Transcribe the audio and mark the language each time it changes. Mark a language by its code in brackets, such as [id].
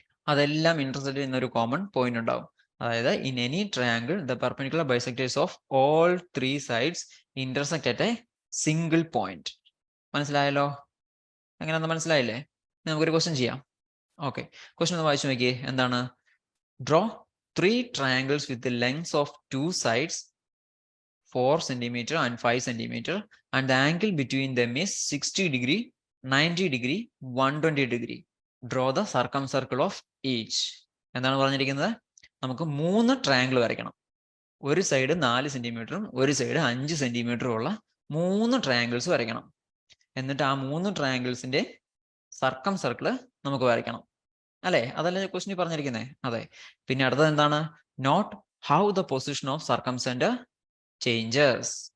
[ml] അതെല്ലാം ഇന്റർസെക്ട് ചെയ്യുന്ന ഒരു കോമൺ പോയിന്റ് ഉണ്ടാവും. അതായത് [en] In any triangle the perpendicular bisectors of all 3 sides intersect at a single point. [ml] മനസ്സിലായല്ലോ? എങ്ങനെയാണെന്ന് മനസ്സിലായില്ലേ? നമുക്കൊരു ക്വസ്റ്റ്യൻ ചെയ്യാം. ഓക്കെ, ക്വസ്റ്റ്യൻ ഒന്ന് വായിച്ചു നോക്കിയേ. എന്താണ്? [en] Draw 3 triangles with lengths of 2 sides 4 cm and 5 cm and the angle between them is 60 degree, 90 degree, 120 degree. Draw the circumcircle of each. [ml] എന്താണ് പറഞ്ഞിരിക്കുന്നത്? നമുക്ക് 3 ട്രയാങ്കിൾ വരയ്ക്കണം. ഒരു സൈഡ് 4 സെന്റിമീറ്ററും ഒരു സൈഡ് 5 സെന്റിമീറ്ററും ഉള്ള 3 ട്രയാങ്കിൾസ് വരയ്ക്കണം. എന്നിട്ട് ആ 3 ട്രയാങ്കിൾസിന്റെ സർക്കിൾ നമുക്ക് വരയ്ക്കണം അല്ലേ? അതല്ലേ ക്വസ്റ്റ്യൻ പറഞ്ഞിരിക്കുന്നത്? അതെ. പിന്നെ അടുത്തത് എന്താണ്? [en] Note how the position of circumcentre changes.